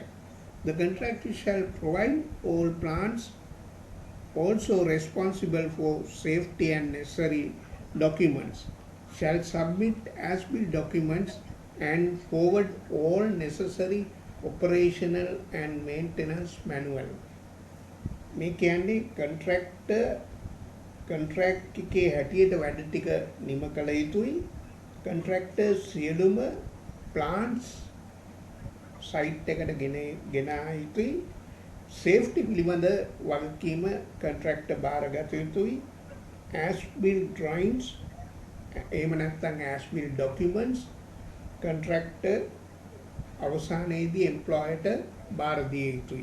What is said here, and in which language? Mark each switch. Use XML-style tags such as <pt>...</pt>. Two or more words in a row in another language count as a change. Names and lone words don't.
<en>The contractor shall provide all plans, also responsible for safety and necessary documents, shall submit as-built documents and forward all necessary operational and maintenance manual.</en> <si>මේ කියන්නේ contract එකේ හැටියට වැඩ ටික නිම කළ යුතුයි. Contractors සියලුම</si> <en>plants site</en> <si>එකට ගෙන යුතුයි. Safety පිළිබඳ වගකීම contractor බාරගත යුතුයි.</si> <en>As-built drawings</en> <si>එහෙම නැත්නම්</si> <en>as-built documents contractor</en> <si>අවසානයේදී employerට බාර දිය යුතුයි.</si>